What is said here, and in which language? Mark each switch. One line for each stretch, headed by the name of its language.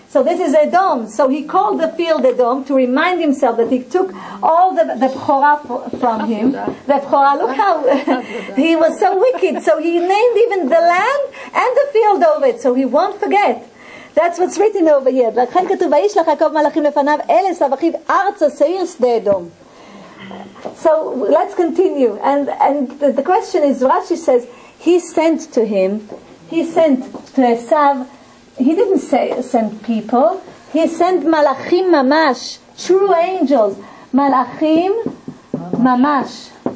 English: So this is Edom. So he called the field Edom to remind himself that he took all the Bechorah from him. The Bechorah, look how he was so wicked. So he named even the land and the field over it, so he won't forget. That's what's written over here.
Hebrew: לכן כתוב, וישלח יעקב מלאכים לפניו, אלה סבחיו ארצה שעיר שדה אדום.
English: So let's continue. And the question is, Rashi says, he sent to him, he sent to Esav, he didn't send people, he sent malachim mamash, true angels, malachim mamash.